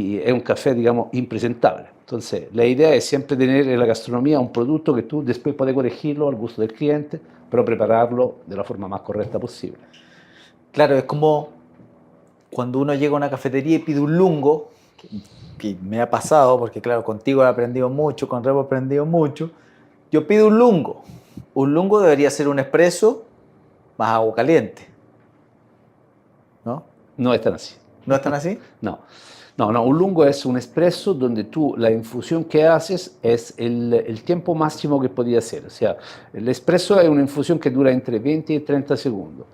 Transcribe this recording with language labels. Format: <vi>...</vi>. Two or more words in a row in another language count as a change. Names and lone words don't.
<es>Y es un café, digamos, impresentable. Entonces, la idea es siempre tener en la gastronomía un producto que tú después puedes corregirlo al gusto del cliente, pero prepararlo de la forma más correcta posible. Claro, es como cuando uno llega a una cafetería y pide un lungo, que me ha pasado, porque claro, contigo he aprendido mucho, con Rebo he aprendido mucho. Yo pido un lungo. Un lungo debería ser un espresso más agua caliente, ¿no? No es tan así. ¿No es tan así? No. No, no, un lungo es un espresso donde tú la infusión que haces es el tiempo máximo que podía hacer. O sea, el espresso es una infusión que dura entre 20 y 30 segundos.</es>